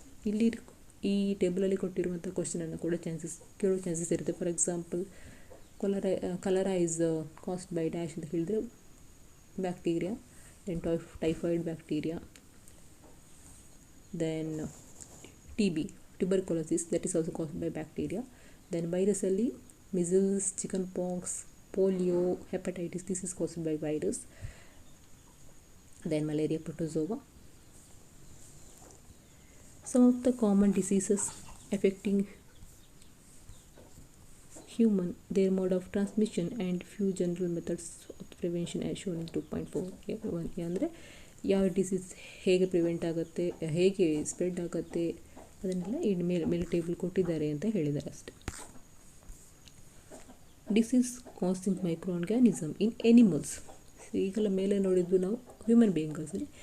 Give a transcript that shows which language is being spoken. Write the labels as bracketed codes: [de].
[kn] ಇಲ್ಲಿ ಈ ಟೇಬಲಲ್ಲಿ ಕೊಟ್ಟಿರುವಂಥ ಕ್ವಶನನ್ನು ಕೂಡ ಕೇಳೋ ಚಾನ್ಸಸ್ ಇರುತ್ತೆ. [en] for example cholera is caused by dash [kn] ಅಂತ ಹೇಳಿದರೆ [en] Bacteria. Then typhoid bacteria. Then TB tuberculosis that is also caused by bacteria. Then ವೈರಸಲ್ಲಿ measles, chicken pox, polio, hepatitis, this is caused by virus. Then malaria, protozoa. Some of the common diseases affecting human, their mode of transmission and few general methods of prevention as shown in 2.4. [kn] ಅಂದರೆ ಯಾವ disease ಹೇಗೆ prevent ಆಗುತ್ತೆ, ಹೇಗೆ spread ಆಗುತ್ತೆ ಅದನ್ನೆಲ್ಲ ಈ ಮೇಲೆ table ಕೊಟ್ಟಿದ್ದಾರೆ ಅಂತ ಹೇಳಿದ್ದಾರೆ ಅಷ್ಟೆ. [en] Disease causing microorganism in animals. [kn] ಈಗೆಲ್ಲ ಮೇಲೆ ನೋಡಿದ್ದು ನಾವು ಹ್ಯೂಮನ್ ಬೀಯಿಂಗ್ಸಲ್ಲಿ.